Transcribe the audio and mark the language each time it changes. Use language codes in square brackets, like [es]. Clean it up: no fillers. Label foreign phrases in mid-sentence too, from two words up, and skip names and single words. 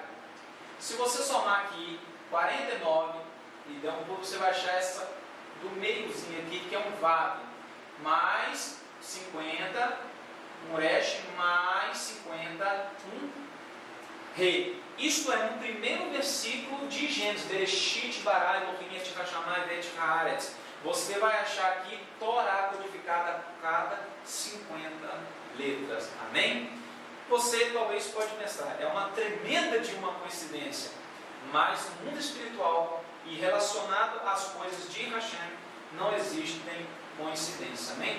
[pt] Se você somar aqui 49 e der um pouco, você vai achar essa do meiozinho aqui, que é um Vav, mais 50, um Resh, mais 50, um Re. Isto é no primeiro versículo de Gênesis: [he] בראשית ברא אלהים את השמים ואת הארץ. [pt] Você vai achar aqui Torá codificada a cada 50 letras. Amém? Você talvez pode pensar, é uma tremenda de uma coincidência, mas no mundo espiritual e relacionado às coisas de Hashem, não existem coincidências, amém?